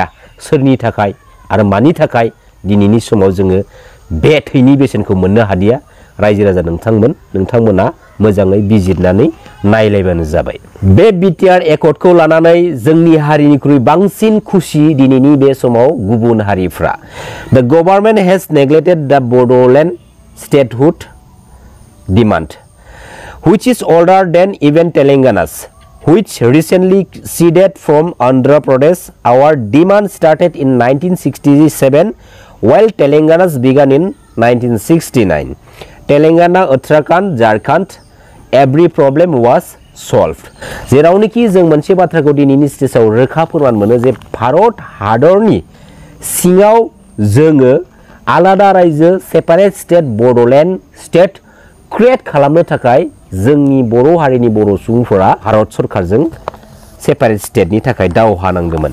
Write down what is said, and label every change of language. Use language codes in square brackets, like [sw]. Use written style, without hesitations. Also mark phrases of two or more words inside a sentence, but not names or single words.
[brx] सोरनि थाखाय आरो मानि थाखाय दिनैनि समाव जोङो बे थैनि बेसेनखौ मोननो हादिया रायजो राजा नोंथांमोना मोजाङै बिजिरनानै नायलायबानो जाबाय। बे BTR एकर्डखौ लानानै जोंनि हारिनिख्रुइ बांसिन खुसि दिनैनि बे समाव गुबुन हारिफ्रा। [en] The government has neglected the Bodoland statehood demand, which is older than even Telangana's, which recently ceded from Andhra Pradesh. Our demand started in 1967, while Telangana's began in 1969. Telangana, Uttarakhand, Jharkhand, every problem was solved. [brx] जेरावनोखि जों मोनसे बाथ्राखौ दिनैनि स्टेजाव रोखा फोरमान मोनो जे भारत हादरनि सिङाव जोङो आलादा रायजो [en] separate state Bodoland state create [brx] खालामनो थाखाय जोंनि बर' हारिनि बर' सुबुंफोरा भारत सरकारजों सेपारेट स्टेटनि थाखाय दावहा नांदोंमोन।